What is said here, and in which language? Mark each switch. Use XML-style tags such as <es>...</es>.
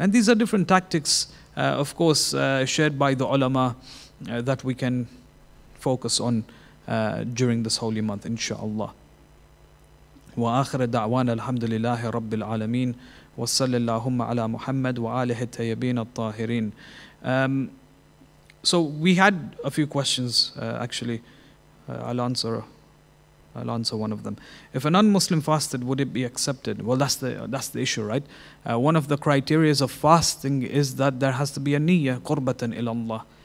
<en>And these are different tactics, of course, shared by the ulama that we can focus on during this holy month, inshaAllah.</en> <ar>وآخر دعوانا الحمد لله رب العالمين وصلى اللهم على محمد وآله الطيبين الطاهرين.</ar> <en>So we had a few questions, actually. I'll answer one of them. If a non-Muslim fasted, would it be accepted? Well, that's the issue, right? One of the criteria of fasting is that there has to be a niyyah, qurbatan ila Allah.</en>